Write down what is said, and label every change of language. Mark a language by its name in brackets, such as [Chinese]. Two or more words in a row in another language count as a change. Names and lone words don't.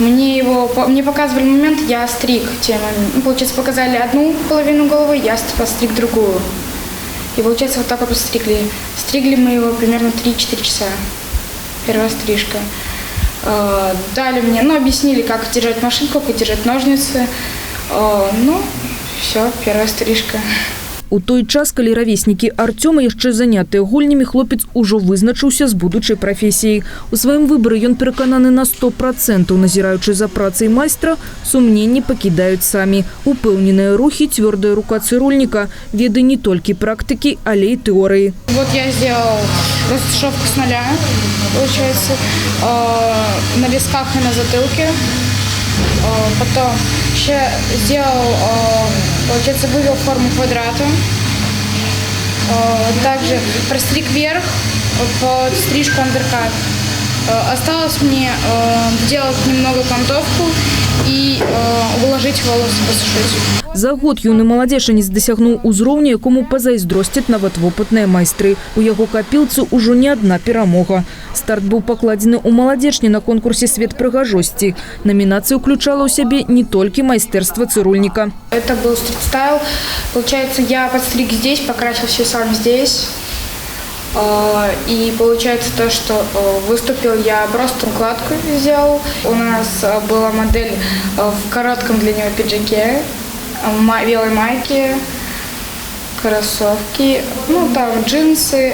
[Russian] Мне показывали момент, я стриг. Получается, показали одну половину головы, я постриг другую. И получается, вот так вот постригли. Стригли мы его примерно 3-4 часа. Первая стрижка. Дали мне, объяснили, как держать машинку, как держать ножницы. Все, первая стрижка. [Belarusian] У той час, калі равеснікі Артёма яшчэ занятыя гульнямі, хлопец ужо вызначыўся з будучай прафесіяй. У сваім выбары ён перакананы на 100%, назіраючы за працай майстра, сумненні пакідаюць самі. Упэўненыя рухі, цвёрдая рука цырульніка, веды не толькі практыкі, але і тэорыі. [Russian] Вот я сделал растушевку с нуля, получается, на висках и на затылке. Потом еще сделал, получается, вывел форму квадрата. Также простриг вверх под стрижку андеркат. Осталось мне сделать немного кантовку и уложить волосы, посушить. [Belarusian] За год юны маладзечанец дасягнуў узроўня, якому пазайздросцяць нават вопытныя майстры. У яго капілцы ўжо не адна перамога. Старт быў пакладзены ў маладзечні на конкурсе «Свет прыгажосці». [Russian] Номинация включала у себя не только [Belarusian] майстэрства цырульніка. [Russian] Это был стрит-стайл. Получается, я подстриг здесь, покрасил все сам здесь. И получается то, что выступил я просто укладку сделал. У нас была модель в коротком для него пиджаке, белой майке, кроссовки, там джинсы.